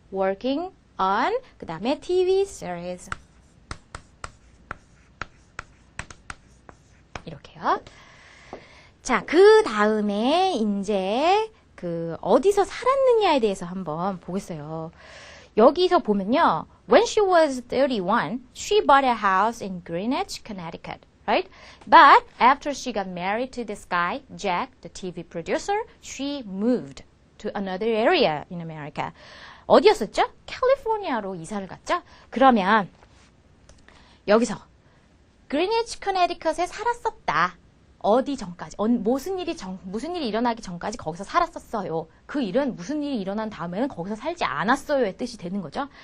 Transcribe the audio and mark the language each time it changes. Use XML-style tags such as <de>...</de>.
<en>working on</en> <ko>그 다음에</ko> <en>TV series.</en> <ko>이렇게요. 자, 그 다음에 이제 그 어디서 살았느냐에 대해서 한번 보겠어요. 여기서 보면요.</ko> <en>When she was 31, she bought a house in Greenwich, Connecticut, right? But after she got married to this guy, Jack, the TV producer, she moved to another area in America.</en> <ko>어디였었죠? 캘리포니아로 이사를 갔죠? 그러면 여기서 그리니치 커네디컷에 살았었다. 어디 전까지? 무슨 일이 일어나기 전까지 거기서 살았었어요. 그 일은 무슨 일이 일어난 다음에는 거기서 살지 않았어요의 뜻이 되는 거죠.</ko>